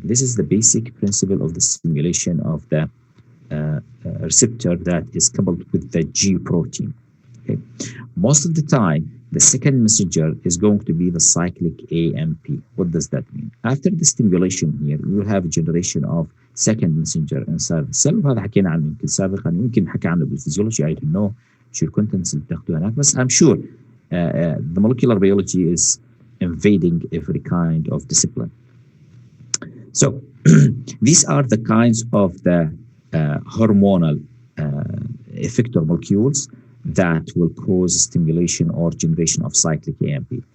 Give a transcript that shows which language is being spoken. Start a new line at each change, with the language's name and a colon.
English: This is the basic principle of the stimulation of the receptor that is coupled with the G protein. Okay. Most of the time, the second messenger is going to be the cyclic AMP. What does that mean? After the stimulation here, we will have a generation of second messenger inside the cell.
Arabic: وهذا حكينا عنه يمكن سابقا، يمكن حكى عنه بالفيزيولوجي.
English: I don't know
Arabic: شو الكونتنتس اللي بتاخذوها هناك، بس
English: I'm sure the molecular biology is invading every kind of discipline. So these are the kinds of the hormonal effector molecules that will cause stimulation or generation of cyclic AMP.